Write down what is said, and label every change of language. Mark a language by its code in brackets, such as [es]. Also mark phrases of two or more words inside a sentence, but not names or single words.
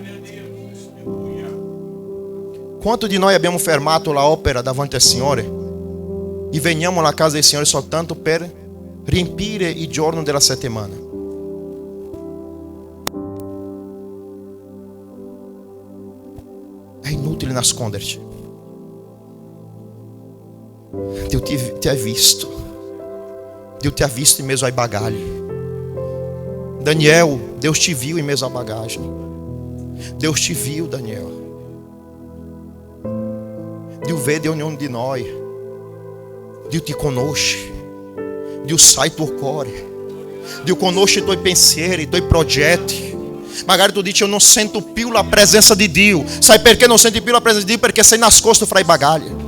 [it] Quanto di noi abbiamo fermato l'opera davanti al Signore e veniamo alla casa del Signore soltanto per riempire il giorno della settimana? È inutile nasconderci. Dio ti ha visto. Dio ti ha visto in mezzo ai bagagli. [pt] Daniel, Deus te viu em mezzo à bagagem. Deus te viu, Daniel. [it] Dio vede ognuno di noi. Dio ti conosce. Dio sa il tuo cuore. Dio conosce i tuoi pensieri, i tuoi progetti. Magari tu dici: io non sento più la presenza di Dio. Sai perché non senti più la presenza di Dio? Perché sei nascosto fra i bagagli.